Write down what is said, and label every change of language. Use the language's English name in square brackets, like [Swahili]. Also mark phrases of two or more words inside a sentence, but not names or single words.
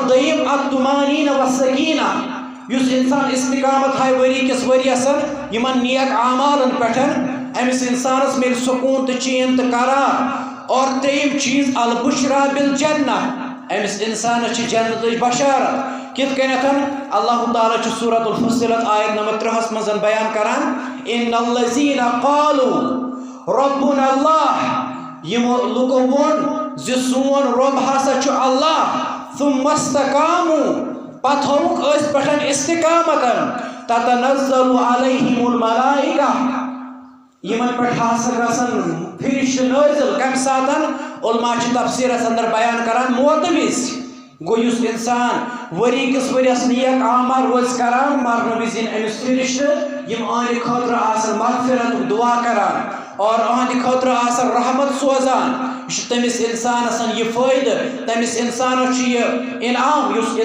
[Kashmiri] دوٚیِم [Arabic] الطمانینہ والسکینہ [Kashmiri] یُس انسان استقامت ہایہِ ؤری کِس ؤریَس یِمن نیک اعمالن پٮ۪ٹھ أمِس انسانس میلہِ سکوٗن تہٕ چین تہٕ قرار اور ترٛیٚیِم چیٖز [Arabic] البشرا بالجنہ [Kashmiri] أمِس انسانس چھِ جنتٕچ بشارت کِتھ کٔنٮ۪تھ اللہ تعالیٰ چھُ سورۃ الفصلت آیت نمبر 3 منٛز بیان کران [Arabic] ان الذین قالوا ربنا اللہ [Kashmiri] یِمو لُکو ووٚن زِ سون رۄب ہسا چھُ اللہ [Arabic] ثم استقاموا [Kashmiri] پتہٕ ہووُکھ أتھۍ پٮ۪ٹھ استقامت [Arabic] تتنزل علیہم الملائکہ [Kashmiri] یِمن پٮ۪ٹھ ہسا گژھن فرشتہٕ نٲزِل کمہِ ساتہٕ علما چھِ تفسیٖرس اندر بیان کران موتہٕ وِزِ گوٚو یُس انسان ؤری کِس ؤرِیَس نیک اعمال روزِ کران مرنہٕ وِزِ یِن أمِس فرشتہٕ یِم أہنٛدِ خٲطرٕ آسن مغفرتُک دعا کران اور أہنٛدِ خٲطرٕ آسن رحمت سوزان یہِ چھُ تٔمِس انسانس یہِ فٲیدٕ تٔمِس انسانس چھُ یہِ انعام یُس